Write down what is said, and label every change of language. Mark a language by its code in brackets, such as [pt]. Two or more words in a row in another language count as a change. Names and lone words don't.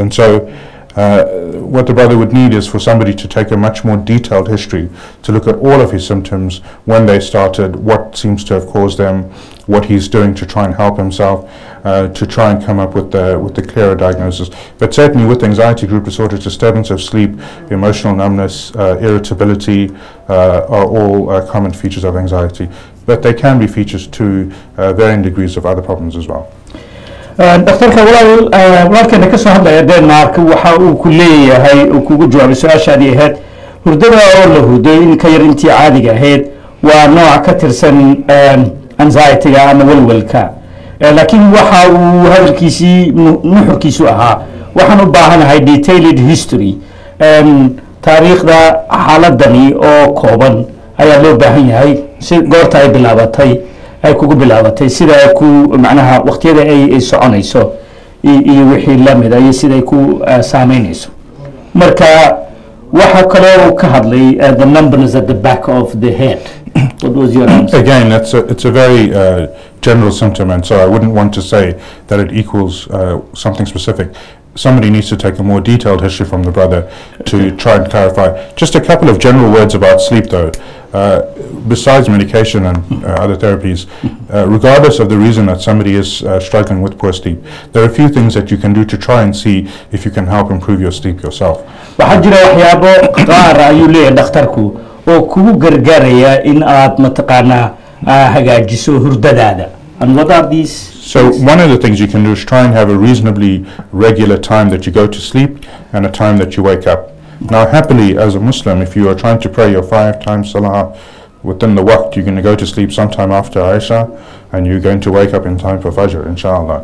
[en] And so what the brother would need is for somebody to take a much more detailed history, to look at all of his symptoms, when they started, what seems to have caused them, what he's doing to try and help himself, to try and come up with the clearer diagnosis. But certainly with anxiety group disorder, disturbance of sleep, emotional numbness, irritability are all common features of anxiety. But they can be features to varying degrees of other problems as well. [so] دكتورك walaalkeena ka soo hadlaya Denmark waxa uu ku leeyahay uu kugu jawaabay su'aashaadii ahayd hurdada oo la hudo in ka yar intii caadiga ahayd waa nooc ka tirsan anxiety-ga ama walwalka laakiin waxa uu hadalkiisii nuxurkiisu ahaa waxaan u baahanahay [en] detailed history [so] taariikhda xaaladani oo kooban ayaa loo baahan yahay si goorta ay bilaabatay ay kugu bilaabatay sida ay ku macnaha waqtiyada ay soconayso iyo wixii la mid ah sida ay ku saameynayso marka waxa kale oo ka hadlay [en] the numbers at the back of the head. What was your answer? Again, it's a very general symptom, and so I wouldn't want to say that it equals something specific. somebody needs to take a more detailed history from the brother to try and clarify. Just a couple of general words about sleep, though. Besides medication and other therapies, regardless of the reason that somebody is struggling with poor sleep, there are a few things that you can do to try and see if you can help improve your sleep yourself. [so] waxaa jira waxyaabo qaar ayuu leeyahay dhakhtarku oo kugu gargaaraya in aad mataqaanaa hagaajiso hurdadaada. [en] And what are these? So one of the things you can do is try and have a reasonably regular time that you go to sleep and a time that you wake up. Now, happily, as a Muslim, if you are trying to pray your 5 times salah within the waqt, you're going to go to sleep sometime after Aisha, and you're going to wake up in time for Fajr, inshallah.